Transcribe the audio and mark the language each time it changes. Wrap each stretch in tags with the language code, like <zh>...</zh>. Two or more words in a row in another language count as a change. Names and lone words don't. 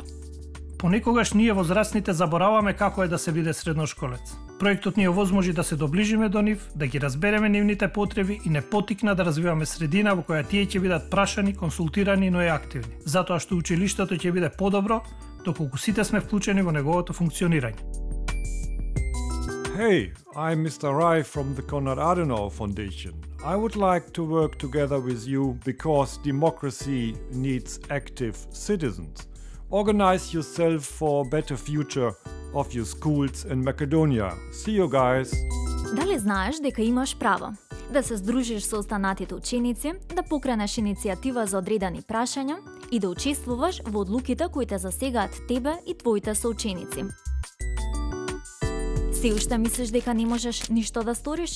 <mk>Понекогаш ние возрастните забораваме како е да се биде средношколец. Проектот ни овозможи да се доближиме до нив, да ги разбереме нивните потреби и не потикна да развиваме средина во која тие ќе бидат прашани, консултирани, но и активни. Затоа што училиштето ќе биде подобро, доколку сите сме вклучени во неговото функционирање.</mk> <en>Hey, I'm Mr. Rai from the Konrad Adenauer Foundation. I would like to work together with you because democracy needs active citizens. Organize yourself for a better future of your schools in Macedonia. See you guys!</en> <mk>Дали знаеш дека имаш право да се здружиш со останатите ученици, да покренеш иницијатива за одредени прашања и да учествуваш во одлуките кои те засегаат тебе и твоите соученици? Се уште мислиш дека не можеш ништо да сториш?</mk>